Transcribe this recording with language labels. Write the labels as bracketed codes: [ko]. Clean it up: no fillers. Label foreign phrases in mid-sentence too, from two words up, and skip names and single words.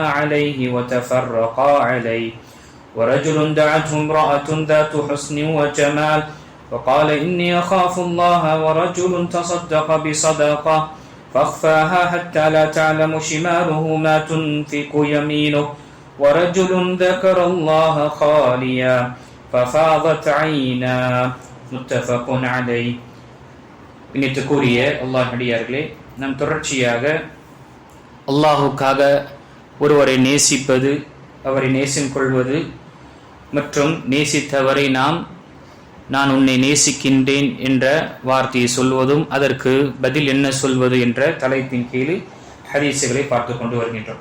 [ar] عليه وتفرقا عليه ورجل دعته امرأة ذات حسن وجمال وقال إني أخاف الله ورجل تصدق بصدقة فأخفاها حتى لا تعلم شماله ما تنفق يمينه ورجل ذكر الله خاليا ففاضت عيناه متفق عليه. [ta] இணைத்துக்குரிய அல்லாஹ் அடியார்களே, நாம் தொடர்ச்சியாக அல்லாஹுக்காக ஒருவரை நேசிப்பது, அவரை நேசம் கொள்வது மற்றும் நேசித்தவரை நான் உன்னை நேசிக்கின்றேன் என்ற வார்த்தையை சொல்வதும் அதற்கு பதில் என்ன சொல்வது என்ற தலைப்பின் கீழ் ஹதீஸுகளை பார்த்து கொண்டு வருகின்றோம்.